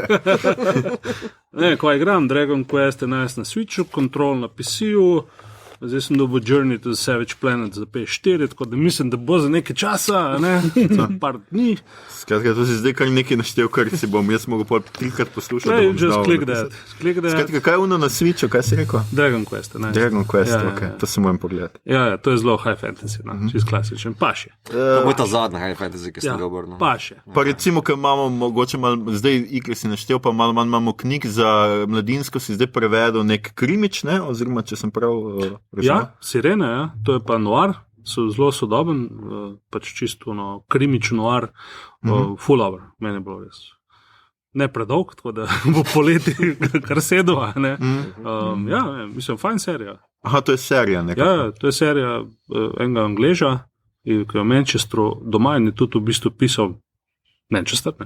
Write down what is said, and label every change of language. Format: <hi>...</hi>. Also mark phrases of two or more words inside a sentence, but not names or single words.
<sl>Ne, ko igram Dragon Quest 11 na Switchu, Control na PC-u, zdaj sem dobil Journey to the Savage Planet za PS4, tako da mislim, da bo za nekaj časa, za par dni. Skratka, to si zdaj kar nekaj naštel, kar si bom jaz mogel 3-krat poslušati.</sl> <en>Just click that.</en> <sl>Skratka, kaj je ono na Switchu, kaj si rekel? Dragon Quest. Dragon Quest, ok, to se moram pogledati. Ja, to je zelo</sl> <en>high fantasy,</en> <sl>čist klasičen, paše. To bo ta zadnja</sl> <en>high fantasy,</en> <sl>ki sem ga obrnil. Paše. Pa recimo, ker imamo mogoče malo, zdaj igre si naštel, pa malo manj imamo knjig za mladinsko, si zdaj prevedel nek krimič, ne, oziroma če sem prav razumel. Ja, Sirene, ja, to je pa noir. So zelo sodoben, pač čisto krimič noir,</sl> <en>full hour,</en> <sl>meni je bilo res. Ne predolg, tako da bo poleti kar sedel, ne. Ja, mislim, fajn serija. Aha, to je serija nekako. Ja, to je serija enega Angleža, ki je v Manchesteru doma in je tudi v bistvu pisal Manchester, ne?</sl>